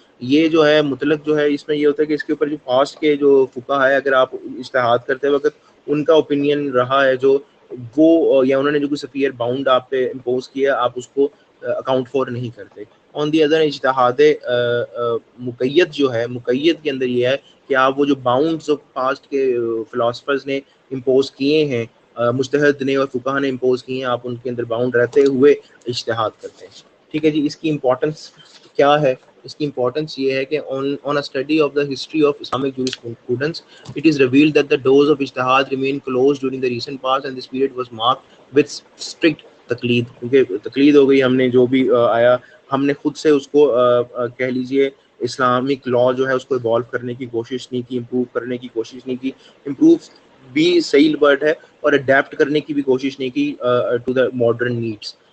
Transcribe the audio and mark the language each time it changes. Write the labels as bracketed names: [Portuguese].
[Urdu] یہ جو ہے مطلق جو ہے، اس میں یہ ہوتا ہے کہ اس کے اوپر جو پاسٹ کے جو فقہا ہے، اگر آپ اجتہاد کرتے وقت ان کا اوپینین رہا ہے جو وہ، یا انہوں نے جو کوئی سفیر باؤنڈ آپ پہ امپوز کیا، آپ اس کو اکاؤنٹ فور نہیں کرتے. [English] on the other [Urdu] اجتہاد مقید جو ہے، مقید کے اندر یہ ہے کہ آپ وہ جو باؤنڈز پاسٹ کے فلاسفرز نے امپوز کیے ہیں، مجتہد نے اور فقہا نے امپوز کیے ہیں، آپ ان کے اندر باؤنڈ رہتے ہوئے اجتہاد کرتے ہیں. ٹھیک ہے جی. اس کی امپورٹنس کیا ہے؟ اس کی امپورٹنس یہ ہے کہ [English] on a study of the history of Islamic jurisprudence, it is revealed that the doors of ijtihad remained closed during the recent past, and this period was marked with strict [Urdu] تقلید، کیونکہ تقلید ہو گئی، ہم نے جو بھی آیا ہم نے خود سے اس کو کہہ لیجئے اسلامک لا جو ہے اس کو ایوالو کرنے کی کوشش نہیں کی، امپروو کرنے کی کوشش نہیں کی، امپروو بھی صحیح ورڈ ہے، اور اڈیپٹ کرنے کی بھی کوشش نہیں کی [English] To the modern needs.